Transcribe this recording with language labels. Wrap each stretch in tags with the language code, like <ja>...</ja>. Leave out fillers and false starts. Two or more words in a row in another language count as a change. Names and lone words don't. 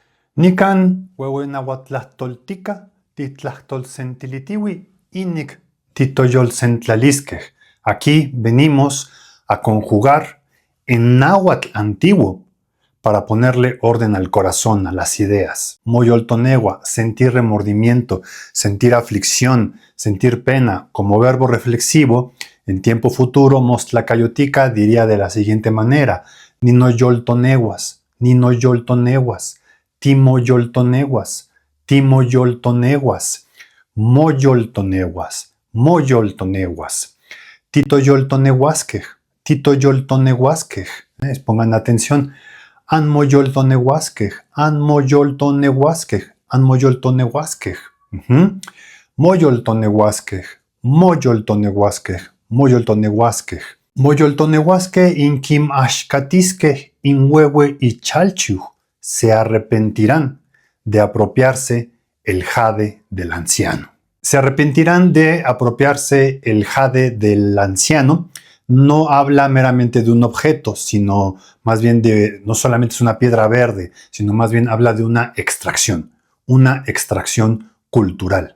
<nci>Nican huehuenahuatlastoltica titlastolsentilitiwi inic titoyolsentlalisquej.</nci> <es>Aquí venimos a conjugar en náhuatl antiguo para ponerle orden al corazón, a las ideas. Moyoltonegua, sentir remordimiento, sentir aflicción, sentir pena. Como verbo reflexivo, en tiempo futuro, Mostlacayotica diría de la siguiente manera:</es> <nci>ninoyoltoneguas, ninoyoltoneguas, timoyoltoneguas, timoyoltoneguas, moyoltoneguas, moyoltoneguas, titoyoltoneguasquej, titoyoltoneguasquej.</nci> <es>Pongan atención.</es> <nci>Anmoyoltoneguasquej, anmoyoltoneguasquej, anmoyoltoneguasquej. Moyoltoneguasquej, moyoltoneguasquej, moyoltoneguasquej. Moyoltoneguasque inquim axcatisque inhuehue y chalchiu</nci> <es>se arrepentirán de apropiarse el jade del anciano. Se arrepentirán de apropiarse el jade del anciano. No habla meramente de un objeto, sino más bien no solamente es una piedra verde, sino más bien habla de una extracción cultural.</es>